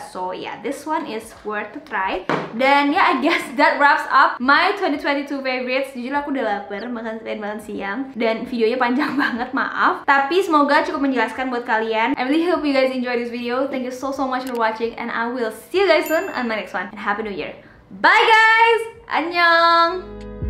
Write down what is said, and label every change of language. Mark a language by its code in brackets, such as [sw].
[en] So yeah, this one is worth to try. [id] Dan ya, [en] I guess that wraps up my 2022 favorites. [id] Jujur aku udah lapar, makan siang dan videonya panjang banget, maaf. Tapi semoga cukup menjelaskan buat kalian. [en] I really hope you guys enjoy this video. Thank you so much for watching, and I will see you guys soon on my next one. And Happy New Year. Bye guys! [ko] 안녕!